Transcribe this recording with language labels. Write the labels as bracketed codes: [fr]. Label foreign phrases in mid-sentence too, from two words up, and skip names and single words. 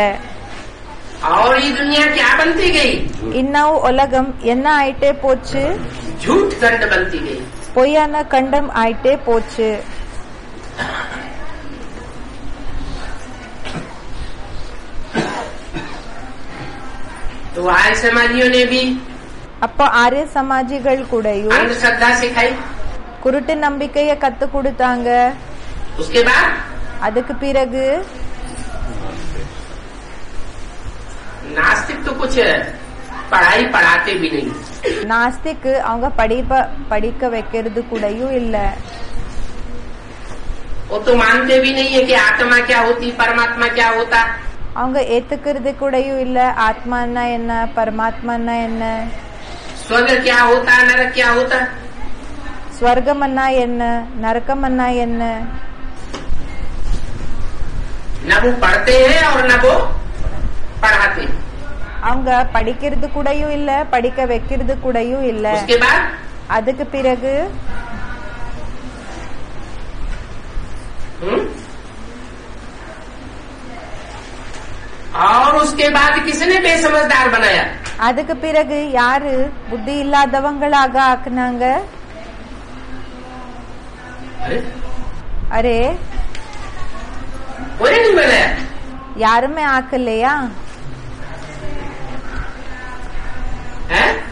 [hi] और ये दुनिया क्या बनती गई? [ta] இன்னும் உலகம் என்ன ஆயிட்டே போச்சு? [hi] झूठ खंड बनती गई। [ta] பொய்யான கண்டம் ஆயிட்டே போச்சு. [hi] तो आर्य समाजियों ने भी [ta] அப்போ ஆரிய சமாஜிகள் கூடயும் [hi] अंधश्रद्धा सिखाई। [ta] குருட்டு நம்பிக்கைய கத்து கொடுத்தாங்க. [hi] उसके बाद [ta] அதுக்கு பிறகு [hi] नास्तिक तो कुछ पढ़ाई पढ़ाते भी नहीं। [ta] நாஸ்திக் அவங்க படிக்க வைக்கிறது கூடயும் இல்ல. [hi] वो तो मानते भी नहीं है कि आत्मा क्या होती, परमात्मा क्या होता। [ta] அவங்க ஏத்துக்கிறது கூடயும் இல்ல ஆத்மான்னா என்ன, பரமாத்மான்னா என்ன, [hi] स्वर्ग क्या होता, नरक क्या होता। [ta] ஸ்வர்கம்னா என்ன, நரக்கம்னா என்ன. [hi] न वो पढ़ते हैं और न वो पढ़ाते। [ta] அவங்க படிக்கிறது கூடயும் இல்ல, படிக்க வைக்கிறது கூடயும் இல்ல. [hi] उसके बाद [ta] அதுக்கு பிறகு [hi] और उसके बाद किसने बेसमझदार बनाया? [ta] அதுக்கு பிறகு யாரு புத்தி இல்லாதவங்களாக ஆக்குனாங்க? [hi] அரே कोई नहीं बनाया। [ta] யாருமே ஆக்கலையா? [hi] हैं?